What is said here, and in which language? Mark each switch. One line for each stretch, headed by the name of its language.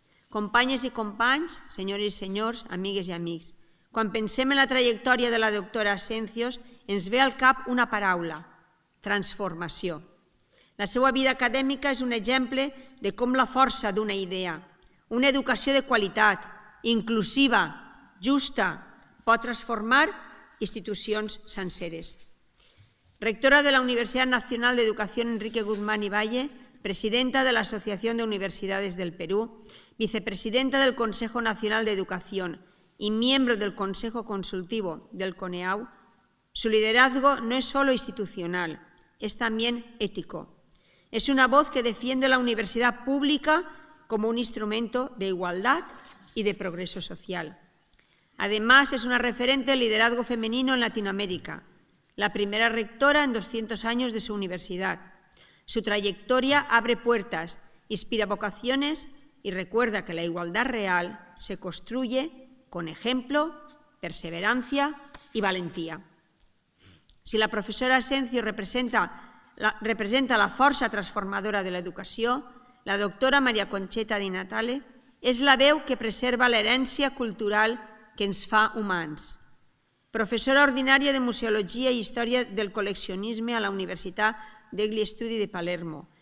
Catalan: Companyes i companys, senyores i senyors, amigues i amics, quan pensem en la trajectòria de la doctora Asencios, ens ve al cap una paraula: transformació. La seva vida acadèmica és un exemple de com la força d'una idea, una educació de qualitat, inclusiva, justa, pot transformar institucions senceres.
Spanish: Rectora de la Universidad Nacional de Educación Enrique Guzmán y Valle, presidenta de la Asociación de Universidades del Perú, vicepresidenta del Consejo Nacional de Educación y miembro del Consejo Consultivo del CONEAU, su liderazgo no es solo institucional, es también ético. Es una voz que defiende la universidad pública como un instrumento de igualdad y de progreso social. Además, es una referente del liderazgo femenino en Latinoamérica, la primera rectora en 200 años de su universidad. Su trayectoria abre puertas, inspira vocaciones y recuerda que la igualdad real se construye con ejemplo, perseverancia y valentía.
Catalan: Si la professora Asencios representa la força transformadora de l'educació, la doctora Maria Concheta Di Natale és la veu que preserva l'herència cultural que ens fa humans. Professora ordinària de Museologia i Història del Col·leccionisme a la Universitat degli Studi de Palermo.